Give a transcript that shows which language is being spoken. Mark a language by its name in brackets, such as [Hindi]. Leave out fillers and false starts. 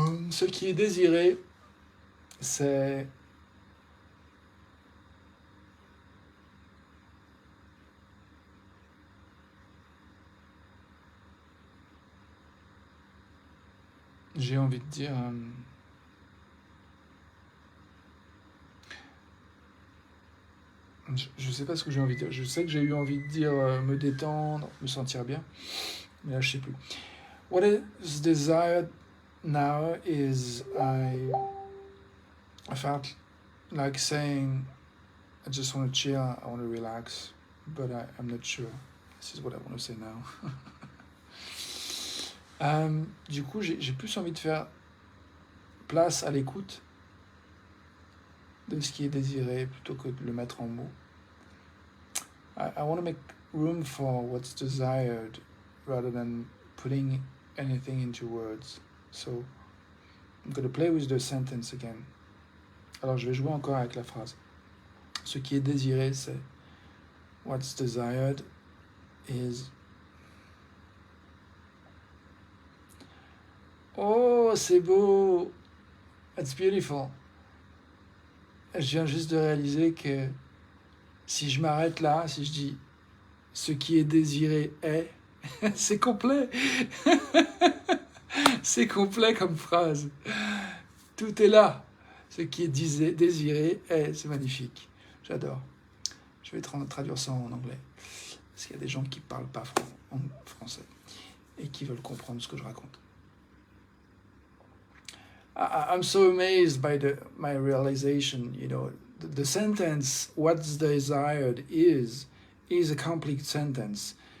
[French] Ce qui est désiré, c'est j'ai envie de dire je sais pas ce que j'ai envie de dire. Je sais que j'ai eu envie de dire me détendre, me sentir bien, mais là je sais plus. [English] What is desired now is I felt like saying I just want to chill, I want to relax, but I'm not sure. This is what I want to say now. [French] Du coup, j'ai plus envie de faire place à l'écoute de ce qui est désiré plutôt que de le mettre en mots. [English] I want to make room for what's desired rather than putting anything into words. So I'm going to play with the sentence again. [French] Alors je vais jouer encore avec la phrase. Ce qui est désiré, c'est [English] what's desired is. [French] Oh, c'est beau! [English] It's beautiful. [French] Je viens juste de réaliser que si je m'arrête là, si je dis ce qui est désiré est, c'est complet. C'est complet comme phrase. Tout est là. Ce qui est désiré est, c'est magnifique. J'adore. Je vais traduire ça en anglais. Parce qu'il y a des gens qui ne parlent pas français et qui veulent comprendre ce que je raconte. [English] I'm so amazed by my realization, you know, the sentence "what's desired is" a complete sentence.